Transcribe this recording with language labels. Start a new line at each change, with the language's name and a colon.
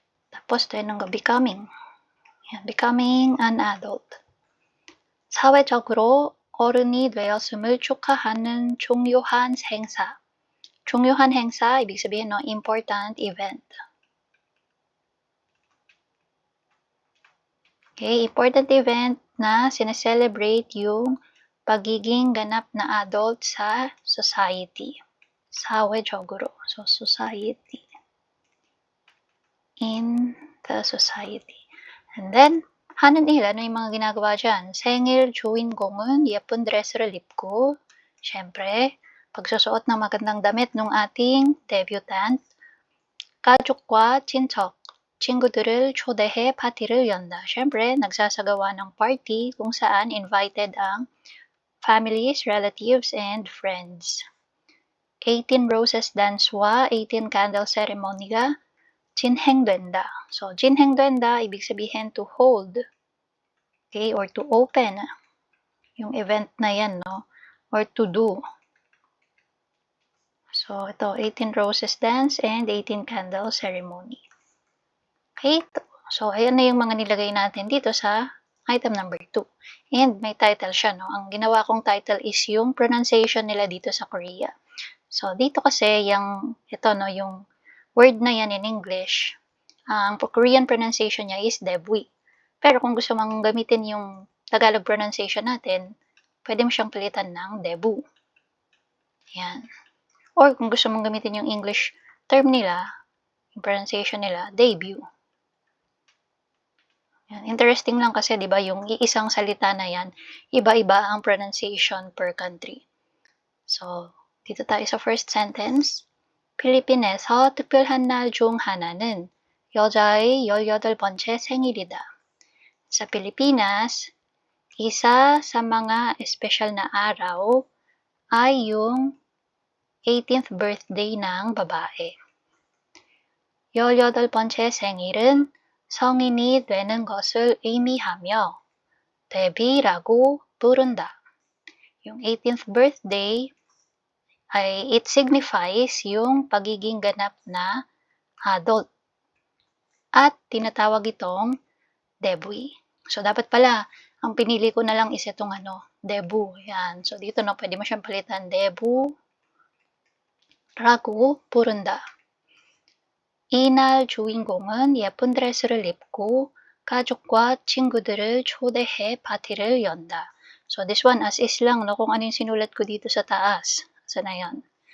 Filipino: Tapos,
Korean: 되는 거, becoming.
English: Ayan, becoming an adult.
Korean: 사회적으로 어른이 되었음을 축하하는 중요한 행사. 중요한 행사,
Filipino: ibig sabihin,
English: important event.
Filipino: Okay,
English: important event
Filipino: na sineselebrate yung pagiging ganap na adult sa society.
Korean: 사회적으로,
English: so society. In the society. And then,
Korean: 하는 일,
Filipino: ano yung mga ginagawa dyan?
Korean: 생일 주인공은 예쁜 드레스를 입고,
Filipino: syempre, pagsusuot ng magandang damit ng ating debutant,
Korean: 가족과 친척, 친구들을 초대해 파티를 연다.
Filipino: Syempre, nagsasagawa ng party kung saan invited ang families, relatives, and friends.
Korean: 18 roses dance와 18 candle ceremony가 진행된다.
English: So,
Korean: 진행된다,
Filipino: ibig sabihin
English: to hold. Okay, or to open.
Filipino: Yung event na yan,
English: Or to do. So, ito, 18 roses dance and 18 candle ceremony.
Filipino: Okay, so ayan na yung mga nilagay natin dito sa item number 2. And may title siya, Ang ginawa kong title is yung pronunciation nila dito sa Korea. So, dito kasi yung word na yan in English, ang Korean pronunciation niya is debwi. Pero kung gusto mong gamitin yung Tagalog pronunciation natin, pwede mo siyang palitan ng debu. Yan. Or kung gusto mong gamitin yung English term nila, yung pronunciation nila, debut. Yan. Interesting lang kasi, di ba, yung iisang salita na yan, iba-iba ang pronunciation per country. So, dito tayo sa first sentence.
Korean: 필리핀에서 특별한 날 중 하나는 여자의 18번째 생일이다.
Filipino: Sa Pilipinas, isa sa mga espesyal na araw ay yung 18th birthday ng babae.
Korean: 18번째 생일은 성인이 되는 것을 의미하며 데뷔라고 부른다.
Filipino: Yung 18th birthday ay
English: it signifies
Filipino: yung pagiging ganap na adult. at tinatawag itong debut. So, dapat pala, ang pinili ko na lang is itong debut. Yan. So, dito pwede mo siyang palitan.
Korean: debut 라고 부른다. 이날 주인공은 예쁜 드레스를 입고 가족과 친구들을 초대해 파티를 연다.
Filipino: So, this one as is lang, kung ano yung sinulat ko dito sa taas. Saan na yan?